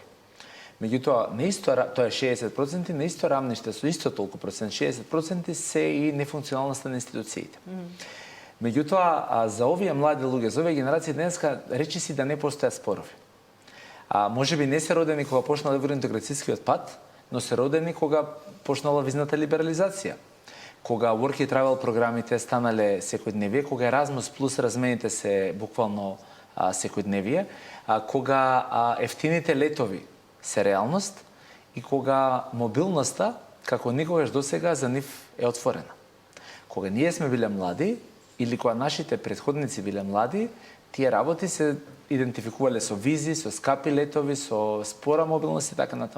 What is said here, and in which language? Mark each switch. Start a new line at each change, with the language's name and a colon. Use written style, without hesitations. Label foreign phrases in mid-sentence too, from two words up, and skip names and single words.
Macedonian: Меѓутоа, тоа е 60%, на исто рамниште, со исто толку процент, 60% се и нефункционалноста на институциите. Меѓутоа, за овие млади луѓе, за овие генерации денеска речи си да не постојат спорови. Можеби не се родени кога почнал евроинтеграцијскиот пат, но се родени кога почнала визната либерализација. Кога
English: work and travel
Macedonian: програмите станале секојдневие, кога Erasmus Plus размените се буквално секојдневие, кога ефтините летови се реалност и кога мобилноста, како никогаш досега, за нив е отворена. Кога ние сме биле млади, или кога нашите претходници биле млади, Тие работи се идентификувале со визи, со скапи летови, со спора мобилност и така натаму.